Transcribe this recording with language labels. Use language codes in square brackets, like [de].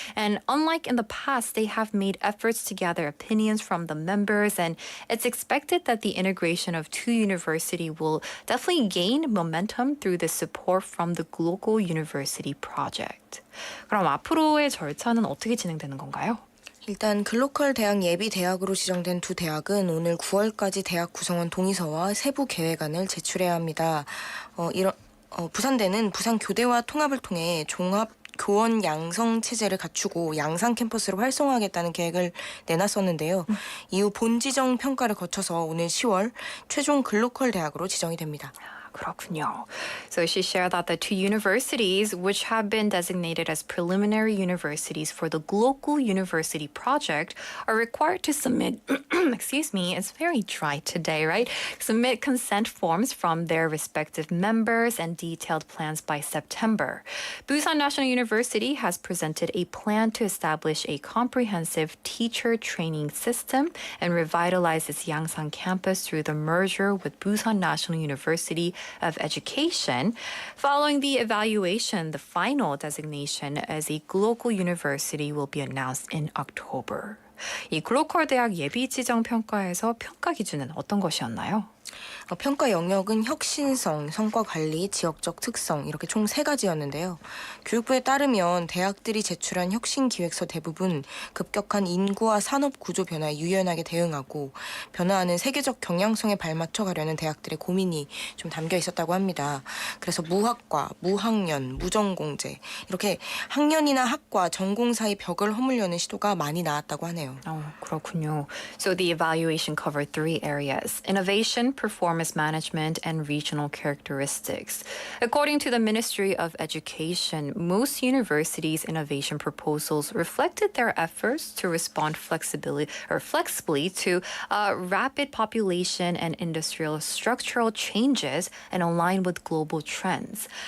[en] And unlike in the past, they have made efforts to gather opinions from the members, and it's expected that the integration of two universities will definitely gain momentum through the support from the Global University Project. [ko] 그럼 앞으로의 절차는 어떻게 진행되는 건가요? 일단 글로컬 대학 예비 대학으로 지정된 두 대학은 오늘 9월까지 대학 구성원 동의서와 세부 계획안을 제출해야 합니다. 부산대는 부산교대와 통합을 통해 종합 교원 양성 체제를 갖추고 양산 캠퍼스를 활성화하겠다는 계획을 내놨었는데요. 이후 본지정 평가를 거쳐서 오늘 10월 최종 글로컬 대학으로 지정이 됩니다. 그렇군요. [en] So she shared that the two universities, which have been designated as preliminary universities for the Global University Project, are required to submit, excuse me, it's very dry today, right? Submit consent forms from their respective members and detailed plans by September. Busan National University has presented a plan to establish a comprehensive teacher training system and revitalize its Yangsan campus through the merger with Busan National University of Education. Following the evaluation, the final designation as a global university will be announced in October. [ko] 이 글로컬 대학 예비 지정 평가에서 평가 기준은 어떤 것이었나요? 평가 영역은 혁신성, 성과 관리, 지역적 특성 이렇게 총 3가지였는데요. 교육부에 따르면 대학들이 제출한 혁신 기획서 대부분 급격한 인구와 산업 구조 변화에 유연하게 대응하고 변화하는 세계적 경향성에 발맞춰 가려는 대학들의 고민이 좀 담겨 있었다고 합니다. 그래서 무학과, 무학년, 무전공제 이렇게 학년이나 학과, 전공 사이 벽을 허물려는 시도가 많이 나왔다고 하네요. 그렇군요. [en] So the evaluation covered 3 areas: innovation, performance management, and regional characteristics. According to the Ministry of Education, most universities' innovation proposals reflected their efforts to respond flexibly to rapid population and industrial structural changes and align with global trends.